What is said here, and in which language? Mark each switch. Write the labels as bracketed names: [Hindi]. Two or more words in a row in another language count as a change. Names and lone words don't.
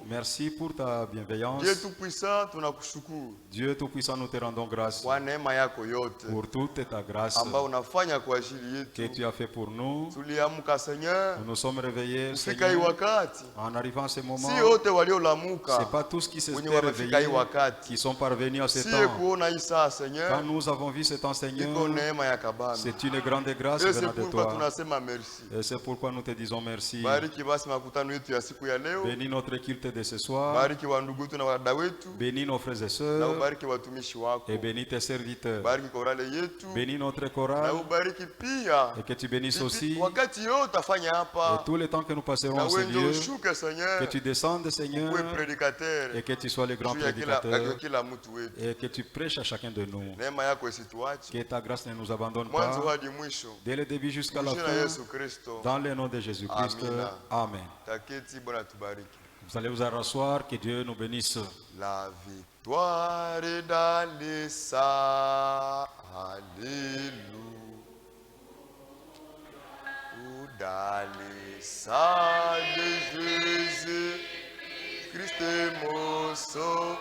[French] Merci pour ta bienveillance. Dieu tout puissant, tunakushukuru Dieu Tout-Puissant, nous te rendons grâce [Swahili] kwa neema yako yote [French] pour toute ta grâce [Swahili] ambayo unafanya kwa ajili [French] que [Swahili] yetu. [French] tu as fait pour nous. [Swahili] Tuliamka Seigneur, [French] Nous nous sommes réveillés, [Swahili] kufika hii [French] Seigneur, [Swahili] wakati, [French] en arrivant à ce moment. [Swahili] si wote [French] Ce [Swahili] waliolamuka [French] n'est pas tous qui se [Swahili] wenye [French] sont [Swahili] wamefika hii [French] réveillés [Swahili] wakati, [French] qui sont parvenus à ce [Swahili] si [French] temps. [Swahili] kuona hii saa [French] Quand Seigneur, nous avons vu ce temps, Seigneur, [Swahili] iko neema ya kabana. [French] c'est une grande grâce Et venant c'est de pourquoi toi. [Swahili] tunasema merci. [French] Et c'est pourquoi nous te disons merci. [Swahili] Bariki basi makutano yetu ya siku ya leo. [French] Bénis notre culte de ce soir. [Swahili] Bariki wa ndugu wetu na wadada wetu, [French] Bénis nos frères et [Swahili] na [French] sœurs. [Swahili] ubariki watumishi wako. [French] Et bénis tes serviteurs. [Swahili] Bariki korale yetu, [French] Bénis notre [Swahili] na [French] chorale. [Swahili] ubariki pia [French] Et que tu bénisses aussi. [Swahili] wakati yote afanya [French] Et [Swahili] hapa, [French] tout le temps que nous passerons [Swahili] na [French] en ce [Swahili] wewe ndio [French] lieu, [Swahili] ushuke Seigneur, [French] que tu descendes, Seigneur, [Swahili] uwe prédicateur [French] et que tu sois le grand [Swahili] juu ya [French] prédicateur, [Swahili] kila mtu wetu. [French] et que tu prêches à chacun de nous. [Swahili] Neema yako isituache [French] Que ta grâce ne nous abandonne [Swahili] mwanzo [French] pas, [Swahili] hadi mwisho. [French] dès le début jusqu'à la [Swahili] Jina [French] fin, [Swahili] Yesu Kristo. [French] dans le nom de Jésus-Christ. [Swahili] Amina. [French] Amen. [Swahili] Taketi, Bwana tubariki. [French] Vous allez vous rasseoir, que Dieu nous bénisse. La victoire est dans les saints. Alléluia. Dans les saints de Jésus, Christ est mon sauveur.